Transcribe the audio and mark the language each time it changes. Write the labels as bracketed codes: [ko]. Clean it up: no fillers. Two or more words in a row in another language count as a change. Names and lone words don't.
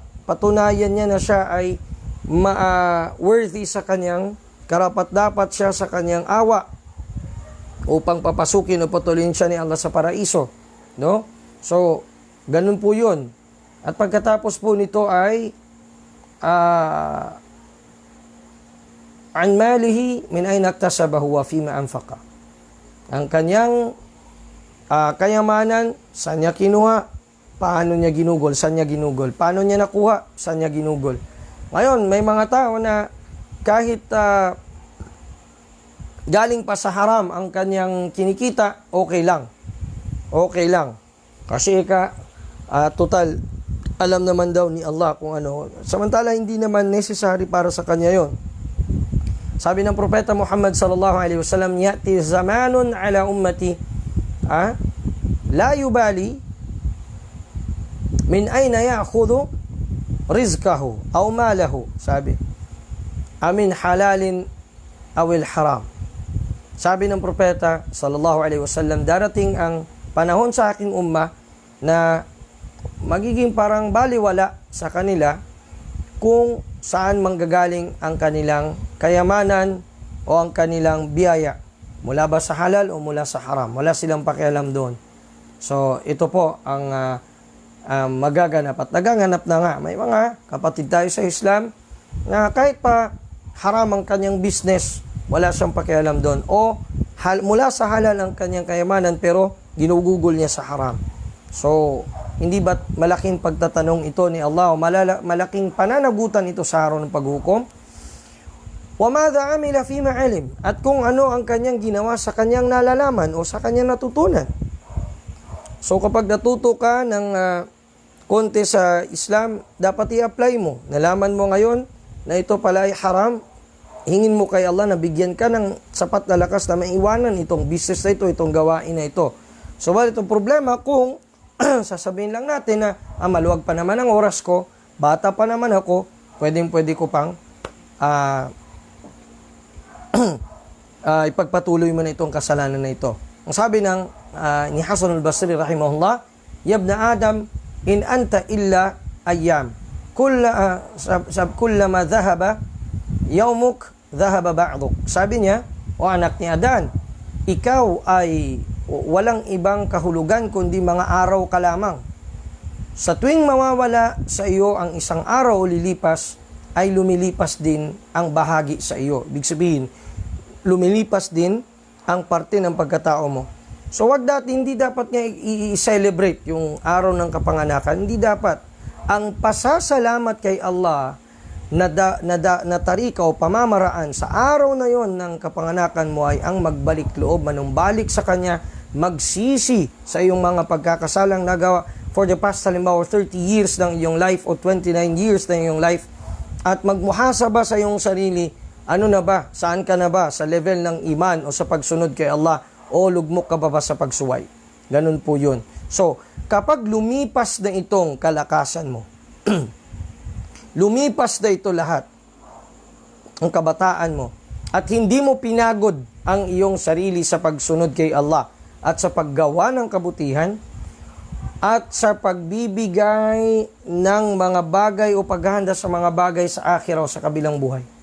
[tl] Patunayan niya na siya ay worthy sa kanyang karapat-dapat siya sa kanyang awa upang papasukin o patuloyin siya ni Allah sa paraiso. No? So, ganun po yun. At pagkatapos po nito ay [ar] عن ماله من أين اكتسبه وفيما أنفقه. [tl] Ang kanyang kayamanan, saan niya kinuha, paano niya ginugol, saan niya ginugol, paano niya nakuha, saan niya ginugol. Ngayon, may mga tao na kahit galing pa sa haram ang kanyang kinikita, okay lang. Okay lang. Kasi total, alam naman daw ni Allah kung ano. Samantala, hindi naman necessary para sa kanya yon. Sabi ng Propeta Muhammad [ar] صلى الله عليه وسلم يأتي زمان على أمتي لا يبالي من أين يأخذ رزقه أو ماله. Sabi, أمن حلال أم من حرام. [tl] Sabi ng Propeta [ar] صلى الله عليه وسلم, [tl] darating ang panahon sa aking umma na magiging parang baliwala sa kanila kung saan manggagaling ang kanilang kayamanan o ang kanilang biyaya. Mula ba sa halal o mula sa haram? Wala silang pakialam doon. So, ito po ang magaganap at naganganap na nga. May mga kapatid tayo sa Islam na kahit pa haram ang kanyang business, wala siyang pakialam doon. O mula sa halal ang kanyang kayamanan pero ginugugol niya sa haram. So, Hindi ba malaking pagtatanong ito ni Allah o malaking pananagutan ito sa araw ng paghukom? [ar] وماذا عمل فيما علم, [tl] at kung ano ang kanyang ginawa sa kanyang nalalaman o sa kanyang natutunan. So kapag natuto ka ng konti sa Islam, dapat i-apply mo. Nalaman mo ngayon na ito pala ay haram, hingin mo kay Allah na bigyan ka ng sapat na lakas na maiwanan itong business na ito, itong gawain na ito. So wala itong problema kung sasabihin lang natin na maluwag pa naman ang oras ko, bata pa naman ako, pwede ko pang ipagpatuloy mo na itong kasalanan na ito. Ang sabi ni Hasan al-Basri rahimahullah, [ar] "يا ابن آدم، إن أنت إلا أيام. كلما ذهب يومك، ذهب بعضك." [tl] Sabi niya, o anak ni Adan, ikaw ay walang ibang kahulugan kundi mga araw ka lamang. Sa tuwing mawawala sa iyo ang isang araw o lilipas, ay lumilipas din ang bahagi sa iyo. Ibig sabihin, lumilipas din ang parte ng pagkatao mo. So hindi dapat niya i-celebrate yung araw ng kapanganakan. Hindi dapat. Ang pasasalamat kay Allah na tarika o pamamaraan sa araw na yon ng kapanganakan mo ay ang magbalik loob, manumbalik sa Kanya, magsisi sa iyong mga pagkakasalang nagawa [en] for the past 30 years [tl] ng iyong life o 29 years ng iyong life, at magmuhasaba sa iyong sarili, ano na ba, saan ka na ba sa level ng iman o sa pagsunod kay Allah, o lugmok ka ba sa pagsuway. Ganun po yun. So, kapag lumipas na itong kalakasan mo, lumipas na ito lahat, ang kabataan mo, at hindi mo pinagod ang iyong sarili sa pagsunod kay Allah at sa paggawa ng kabutihan at sa pagbibigay ng mga bagay o paghahanda sa mga bagay sa akhirah o sa kabilang buhay.